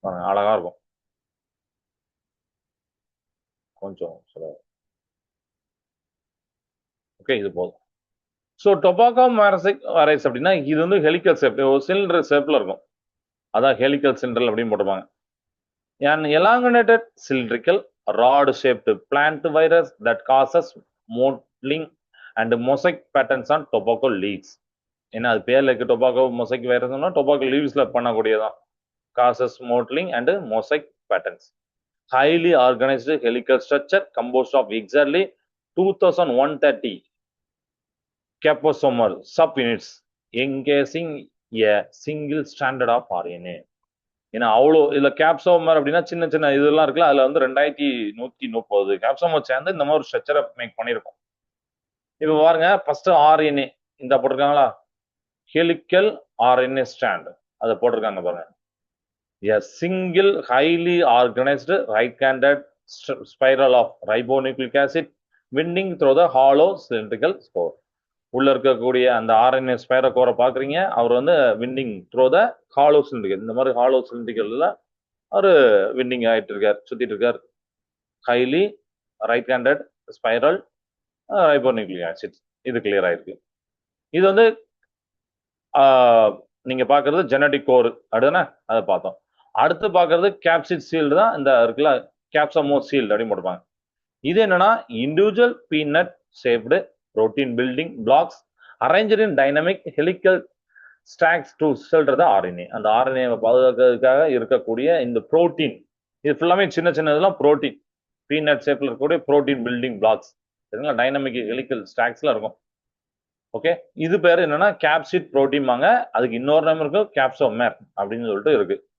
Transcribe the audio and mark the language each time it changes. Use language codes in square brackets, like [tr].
[ta] அழகா இருக்கும் கொஞ்சம். ஓகே, இது போதும். ஸோ டொபாக்கோ வைரஸ் அப்படின்னா இது வந்து ஹெலிக்கல் ஷேப், ஒரு சிலிண்டர் ஷேப்ல இருக்கும். அதான் ஹெலிக்கல் சிலிண்டர் அப்படின்னு போட்டுப்பாங்க. [en] An elongated cylindrical rod shaped plant virus that causes mottling and mosaic patterns on tobacco leaves. [ta] ஏன்னா அது பேர்ல இருக்க tobacco mosaic வைரஸ்னா tobacco லீவ்ஸ்ல பண்ணக்கூடியதான். [en] Causes mottling and mosaic patterns. Highly organised helical structure composed of exactly 2130 caposomal subunits encasing a single strand of RNA. [ta] ஏன்னா அவ்வளோ இதுல கேப்சோமர் அப்படின்னா சின்ன சின்ன இதெல்லாம் இருக்குல்ல, அதுல வந்து 2130 கேப்சோமர் சேர்ந்து இந்த மாதிரி ஒரு ஸ்ட்ரக்சரை மேக் பண்ணியிருக்கோம். இப்ப பாருங்க, ஃபர்ஸ்ட் ஆர்என்ஏ இந்த போட்டிருக்காங்களா, ஹெலிக்கல் ஆர்என்ஏ ஸ்டாண்ட், அதை போட்டிருக்காங்க பாருங்க. [en] A single highly organized right-handed spiral of ribonucleic acid winding through the hollow cylindrical spore. [ta] உள்ள இருக்கக்கூடிய அந்த ஆர்என்ஏ ஸ்பைரோ கோரை பாக்குறீங்க, அவர் வந்து [en] winding through the hollow cylindrical, [ta] இந்த மாதிரி ஹாலோ சிலிண்டிகல்ல அவரு விண்டிங் ஆயிட்டு இருக்கார், சுத்திட்டு இருக்கார். [en] highly right handed spiral ribonucleic acid, [ta] இது கிளியர் ஆயிருக்கு. இது வந்து நீங்க பாக்குறது ஜெனடிக் கோர் அப்படின்னா அதை பார்த்தோம். அடுத்து பாக்குறது கேப்சிட் சீல்டு தான், இந்த இருக்குல்ல கேப்சமோ சீல்டு அப்படின்னு போட்டுப்பாங்க. இது என்னன்னா [en] individual peanut shaped protein building blocks arranged in dynamic helical stacks to [ta] சொல்றது [en] RNA. [ta] அந்த RNA பாதுகாக்கிறதுக்காக இருக்கக்கூடிய இந்த புரோட்டீன், இது ஃபுல்லாமே சின்ன சின்ன இதெல்லாம் புரோட்டீன், பீனட் ஷேப்ல இருக்கக்கூடிய புரோட்டீன் பில்டிங் பிளாக்ஸ், சரிங்களா, டைனமிக் ஹெலிக்கல் ஸ்டாக்ஸ்ல இருக்கும். ஓகே, இது பேர் என்னன்னா கேப்சிட் புரோட்டீன் வாங்க, அதுக்கு இன்னொரு நேம் இருக்கு கேப்சோமேர் அப்படின்னு சொல்லிட்டு இருக்கு.